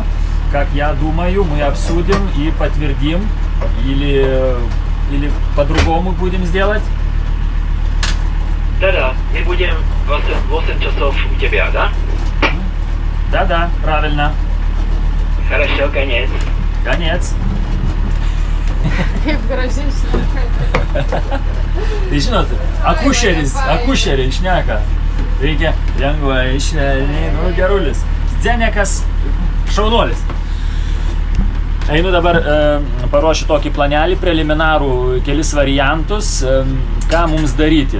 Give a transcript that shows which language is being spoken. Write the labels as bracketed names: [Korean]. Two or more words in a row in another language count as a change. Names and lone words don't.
[Russian] Как я думаю, мы обсудим и подтвердим, или по-другому будем сделать? Да, мы будем 8 часов у тебя, да? Да-да, правильно. Хорошо, конец. Конец. [Lithuanian] Kaip gražiai šneka. Tai žinot, akušeriai šneka. Reikia lengvai, švelniai, nu gerulis. Zdenekas šaunuolis. Einu dabar paruošiu tokį planelį preliminarų, kelis variantus, ką mums daryti.